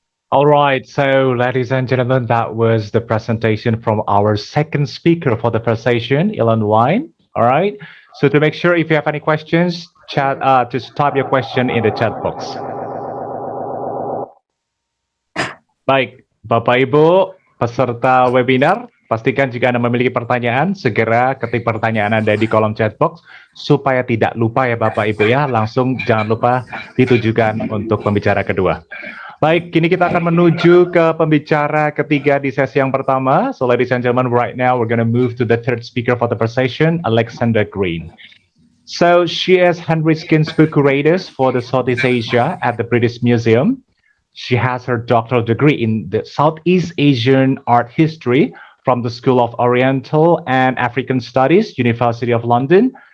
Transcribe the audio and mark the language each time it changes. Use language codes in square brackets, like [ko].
[en] All right, so ladies and gentlemen, that was the presentation from our second speaker for the first session, Elon Wine. All right, so to make sure if you have any questions, just type your question in the chat box. [id] Baik, Bapak Ibu peserta webinar, pastikan jika Anda memiliki pertanyaan, segera ketik pertanyaan Anda di kolom chat box supaya tidak lupa ya Bapak Ibu ya, langsung jangan lupa ditujukan untuk pembicara kedua. Baik, kini kita akan menuju ke pembicara ketiga di sesi yang pertama. [en] So ladies and gentlemen, right now we're going to move to the third speaker for the first session, Alexandra Green. So she is Henry Skin's book curator for the Southeast Asia at the British Museum. She has her doctoral degree in the Southeast Asian art history from the School of Oriental and African Studies, University of London.